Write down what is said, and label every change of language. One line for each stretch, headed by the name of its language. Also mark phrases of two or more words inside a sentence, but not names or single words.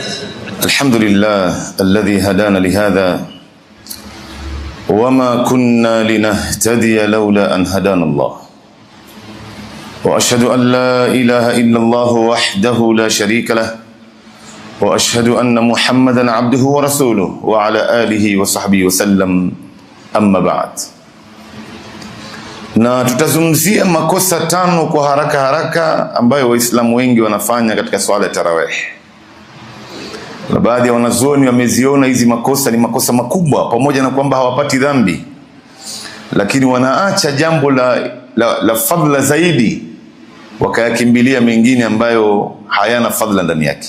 Arabic: الحمد لله الذي هدانا لهذا وما كنا لنهتدي لولا أن هدانا الله وأشهد أن لا إله إلا الله وحده لا شريك له وأشهد أن محمدا عبده ورسوله وعلى آله وصحبه وسلم أما بعد.
Swahili: Na tutazungumzia makosa tano kwa haraka ambayo Waislamu wengi wanafanya katika swala ya tarawih. Na baadhi ya wanazuoni wameziona hizi makosa ni makosa makubwa, pamoja na kwamba hawapati dhambi, lakini wanaacha jambo la fadhila zaidi wakayakimbilia mengine ambayo hayana fadhila ndani yake.